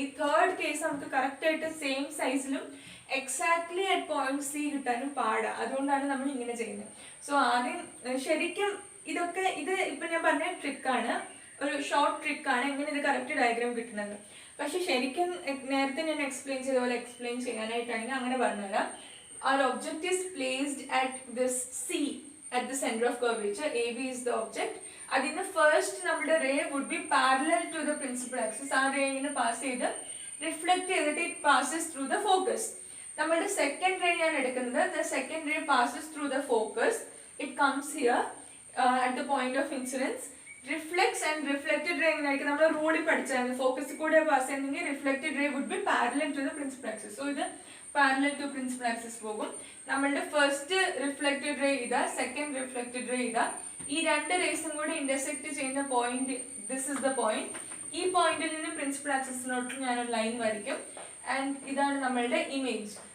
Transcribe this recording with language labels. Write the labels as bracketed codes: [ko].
[ml] ഈ third case നമുക്ക് correct ആയിട്ട് same സൈസിലും [en] exactly at point C [ml] കിട്ടാനും പാടാ. അതുകൊണ്ടാണ് നമ്മൾ ഇങ്ങനെ ചെയ്യുന്നത്. സോ ആദ്യം ശരിക്കും ഇതൊക്കെ ഇത് ഇപ്പൊ ഞാൻ പറഞ്ഞ ട്രിക്കാണ്, ഒരു ഷോർട്ട് ട്രിക്കാണ് എങ്ങനെ ഇത് കറക്റ്റ് ഡയഗ്രാം കിട്ടുന്നത്. പക്ഷെ ശരിക്കും നേരത്തെ ഞാൻ എക്സ്പ്ലെയിൻ ചെയ്ത പോലെ എക്സ്പ്ലെയിൻ ചെയ്യാനായിട്ടാണെങ്കിൽ അങ്ങനെ പറഞ്ഞുതരാം. [en] Our object is placed at this C, at the center of curvature. AB is the object. [ml] അതിന് ഫസ്റ്റ് നമ്മുടെ [en] Ray would be parallel to the principal axis. [ml] ആ റേ ഇങ്ങനെ പാസ് ചെയ്ത് റിഫ്ലക്ട് ചെയ്തിട്ട് [en] It passes through the focus. [ml] നമ്മുടെ second ray ഞാൻ എടുക്കുന്നത്, [en] The second ray passes through the focus. It comes here at the point of incidence, reflects and reflected ray [ml] എങ്ങനെയായിരിക്കും നമ്മൾ റൂളിൽ പഠിച്ചായിരുന്നു. ഫോക്കസിൽ കൂടെ പാസ് ചെയ്യുന്നെങ്കിൽ [en] Reflected ray would be parallel to the principal axis. [ml] So ഇത് parallel to principal axis പോകും. നമ്മളുടെ first reflected ray ഇതാ, second reflected ray ഇതാ. ഈ രണ്ട് റേസും കൂടി ഇന്റർസെക്ട് ചെയ്യുന്ന point, [en] This is the point. [ml] ഈ പോയിന്റിൽ നിന്ന് പ്രിൻസിപ്പൽ ആക്സിസിനോട്ട് ഞാനൊരു ലൈൻ വരയ്ക്കും. ആൻഡ് ഇതാണ് നമ്മളുടെ ഇമേജ്.